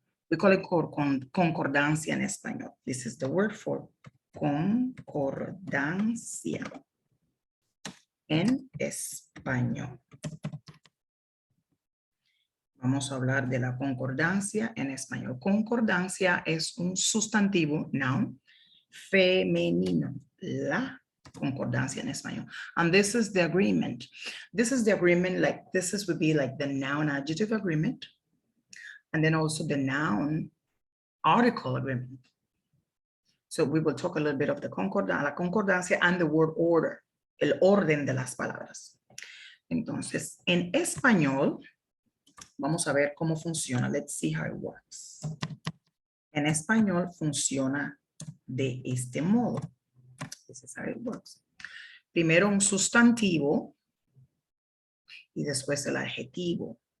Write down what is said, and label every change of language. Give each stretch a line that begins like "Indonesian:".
English: We call it
Spanish: concordancia en español.
English: This is the word for concordancia en español.
Spanish: Vamos a hablar de la concordancia en español. Concordancia es un sustantivo, noun, femenino. La concordancia en español.
English: And this is the agreement. This is the agreement, like this would be like the noun adjective agreement. And then also the noun article agreement. So we will talk a little bit of the la concordancia and the word order.
Spanish: El orden de las palabras. Entonces, en español, vamos a ver cómo funciona.
English: Let's see how it works.
Spanish: En español funciona de este modo.
English: This is how it works.
Spanish: Primero un sustantivo y después el adjetivo.